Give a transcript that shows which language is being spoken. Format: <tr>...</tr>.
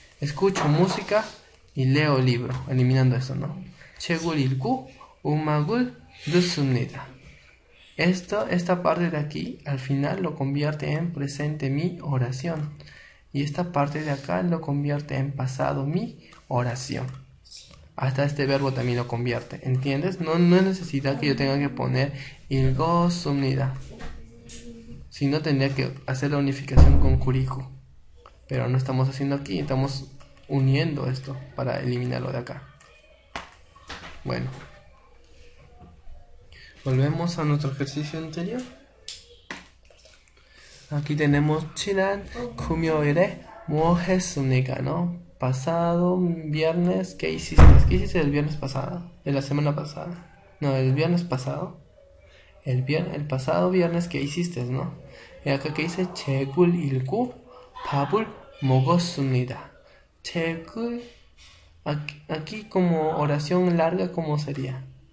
<es>Escucho música y leo libro, eliminando eso, ¿no?</es> <ko>책을 읽고 음악을 듣습니다.</ko> <es>Esta parte de aquí, al final lo convierte en presente mi oración. Y esta parte de acá lo convierte en pasado mi oración. Hasta este verbo también lo convierte, ¿entiendes? No es necesidad que yo tenga que poner 읽었습니다. Si no, tendría que hacer la unificación con kuriku. Pero no estamos haciendo aquí, estamos uniendo esto para eliminarlo de acá. Bueno. Volvemos a nuestro ejercicio anterior. Aquí tenemos</es> <ko>지난 금요일에 뭐 했습니까,</ko> <es>¿no? Pasado viernes, ¿qué hiciste? ¿Qué hiciste el viernes pasado? ¿De la semana pasada? No, el viernes pasado. El pasado viernes, ¿qué hiciste, no? Y acá que dice</es> <ko>책을 읽고 밥을 먹었습니다.</ko> <es>책을 aquí como oración larga, ¿cómo sería?</es>